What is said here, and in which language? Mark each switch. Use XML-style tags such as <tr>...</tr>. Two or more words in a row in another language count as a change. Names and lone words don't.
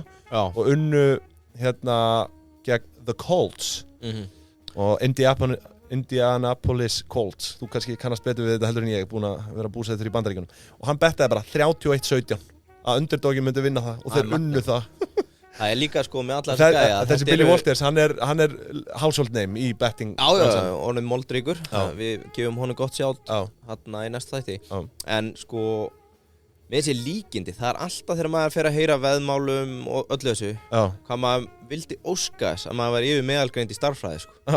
<is>Og unnu gegn The Colts. Og Indianapolis Colts. Þú kannski kannast betur við þetta heldur en ég, búin að vera búsettur í Bandaríkjunum. Og hann bettaði bara 31-17 að underdogi myndi vinna það og þeir unnu það. Það er líka sko með alla þessi gæja. Þessi Billy Walters, hann er</is> <en>household name</en> <is>í betting. Honum moldríkur. Við gefum honum gott sjátt hérna í næsta þætti. En sko, með þessi líkindi, það er alltaf þegar maður fer að heyra veðmálum og öllu þessu, hvað maður vildi óska þess að maður væri yfir meðalgreind í starffræði sko.</is>